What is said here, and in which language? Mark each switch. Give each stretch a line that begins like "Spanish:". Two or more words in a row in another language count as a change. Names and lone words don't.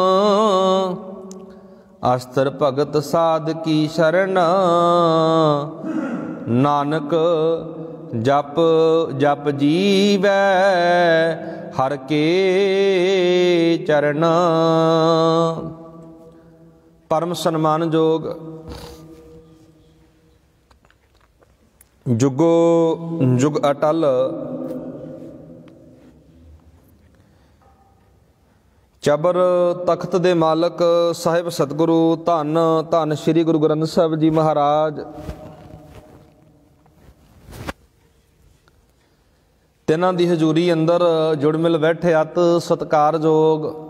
Punjabi: ਅਸਤ੍ਰ ਭਗਤ ਸਾਧ ਕੀ ਸ਼ਰਣ, ਨਾਨਕ ਜਪ ਜਪ ਜੀਵੈ ਹਰ ਕੇ ਚਰਣ। ਪਰਮ ਸਨਮਾਨ ਜੋਗ ਜੁਗੋ ਜੁਗ ਅਟਲ ਚਬਰ ਤਖਤ ਦੇ ਮਾਲਕ ਸਾਹਿਬ ਸਤਿਗੁਰੂ ਧੰਨ ਧੰਨ ਸ੍ਰੀ ਗੁਰੂ ਗ੍ਰੰਥ ਸਾਹਿਬ ਜੀ ਮਹਾਰਾਜ ਤਿੰਨਾਂ ਦੀ ਹਜ਼ੂਰੀ ਅੰਦਰ ਜੁੜ ਮਿਲ ਬੈਠੇ ਅਤ ਸਤਿਕਾਰਯੋਗ